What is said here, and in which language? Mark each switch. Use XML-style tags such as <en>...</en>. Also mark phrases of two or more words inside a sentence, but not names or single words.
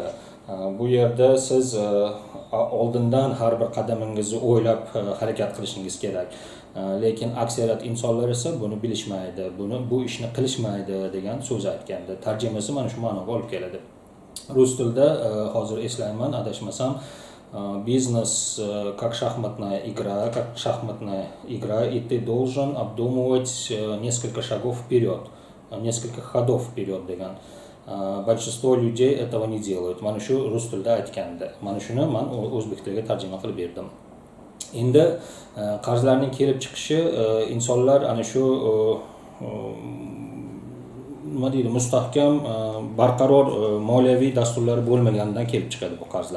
<uz>Bu yerda siz oldindan har bir qadamingizni o'ylab harakat qilishingiz kerak. Lekin aksariyat insonlar esa buni bilishmaydi, bu ishni qilishmaydi degan so'z aytgandi. Tarjimasi mana shu ma'noga olib keladi. Rus tilida hozir eslayman, adashmasam,</uz> <ru>бизнес как шахматная игра, и ты должен обдумывать несколько шагов вперед, несколько ходов вперед degan. Большинство людей этого не делают.</ru> <uz>Mana shu rus tilida aytganda. Mana shuni men o'zbek tiliga tarjima qilib berdim. Endi qarzlarning kelib chiqishi insonlar ana shu nima deydi, mustahkam, barqaror moliyaviy dasturlari bo'lmaganidan kelib chiqadi bu qarzlar.</uz>